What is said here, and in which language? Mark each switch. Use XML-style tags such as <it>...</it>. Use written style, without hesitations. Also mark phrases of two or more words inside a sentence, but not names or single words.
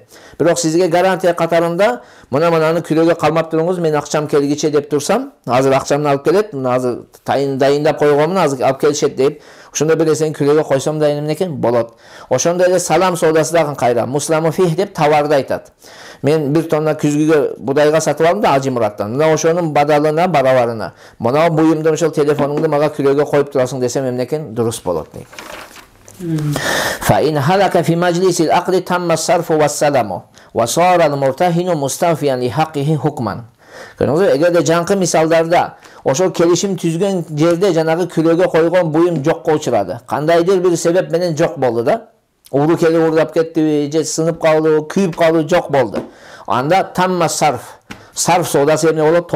<ky>Бирок сизге гарантия катарында мына-мынаны күрөөгө калмап туруңуз, мен акчам келгиче деп турсам, азыр акчамды алып келет, азыр дайындап койгонмун, азыр алып келишет деп, ошондо бир нерсени күрөөгө койсом да эмне экен болот. Ошондой эле салам соодасы дагы кайра.</ky> <ar>المسلم فيه</ar> <ky>деп товарды айтат. Мен бир тонна күзгүгө будайга сатып алдым да Ажы Мураттан. Мына ошонун бадалына, барабарына. Мына буюмду ошол телефонуңду мага күрөөгө коюп турасың десем эмне экен дурус болот дейт.</ky> <ar>فإن هلك في مجلس العقد تم الصرف والسلم وصار المرتهن مستوفيا لحقه حكما.</ar> <ky>Эгерде жаңкы мисалдарда ошол келишим түзгөн жерде жанагы күрөөгө койгон буюм жокко учурады. Кандайдыр бир себеп менен жок болду да. Уру келип урдап кеттиби, же сынып калды, күйүп калды, жок болду. Анда</ky> <ar>تم صرف.</ar> <ky>Сарф соодасы эмне болот?</ky>